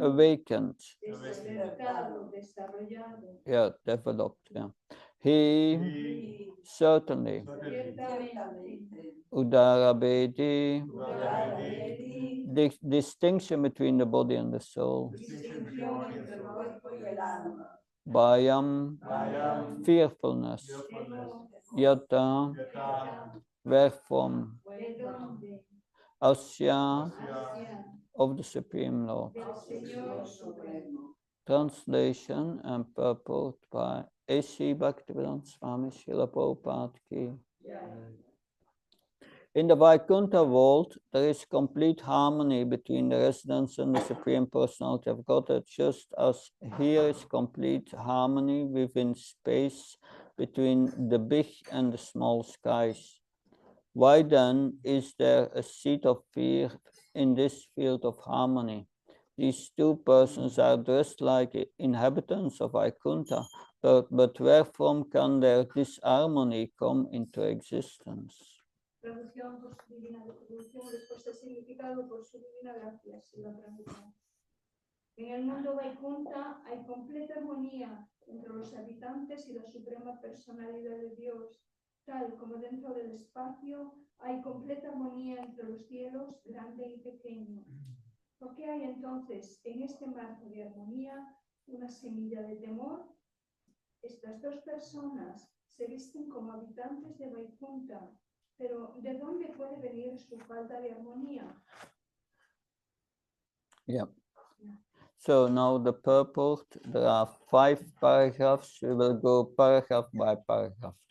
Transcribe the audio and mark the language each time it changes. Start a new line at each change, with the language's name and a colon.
English: awakened.
Spanish: Despertado. Desarrollado.
English: Yeah, developed. Yeah. He,
Spanish: Y
English: certainly.
Spanish: ciertamente.
Sanskrit: Udarabedi, Udarabedi.
English: distinction between the body and the soul.
Spanish: Distinción entre el cuerpo y el alma.
Sanskrit: Bayam, Vayam.
English: fearfulness. Yata, wherefrom.
Spanish: ¿De dónde?
Sanskrit: Asya,
Spanish: Hacia
English: of the Supreme Lord.
Spanish: del Señor Supremo.
English: Translation and purport by A.C. Bhaktivedanta Swami Srila Prabhupada Ki. In the Vaikuntha world, there is complete harmony between the residents and the Supreme Personality of Godhead, just as here is complete harmony within space between the big and the small skies. Why then is there a seed of fear in this field of harmony? These two persons are dressed like inhabitants of Vaikuntha, but wherefrom can their disharmony come into existence?
Spanish: Traducción por su divina traducción, respuesta al significado por su divina gracia, si la pregunta. En el mundo Vaikuntha hay completa armonía entre los habitantes y la suprema personalidad de Dios, tal como dentro del espacio hay completa armonía entre los cielos, grande y pequeño. ¿Por qué hay entonces en este marco de armonía una semilla de temor? Estas dos personas se visten como habitantes de Vaikuntha, pero ¿de dónde puede venir su falta de armonía?
English: Yeah. So now the purport, there are 5 paragraphs. We will go paragraph by paragraph.